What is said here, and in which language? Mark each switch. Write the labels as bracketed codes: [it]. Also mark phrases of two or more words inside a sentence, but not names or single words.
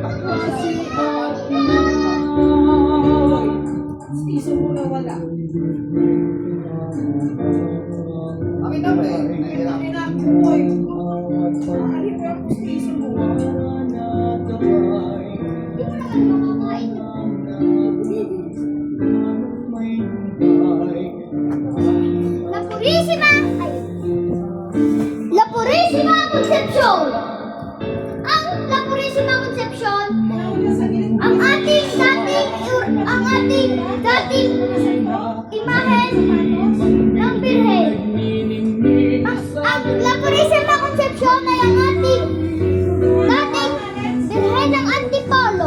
[tl] Pustiso mo na wala. Amin na ba eh? Nahihirap. Ang ina ko, boy. Aalig ko yung pustiso mo. Hindi ko naman makakain. La Purísima! Ay. La Purísima Concepcion! Ang La Purísima Concepcion, ang ating dating imahen ng Birhen. Ang La Purísima Concepcion ay ang ating dating Birhen ng Antipolo.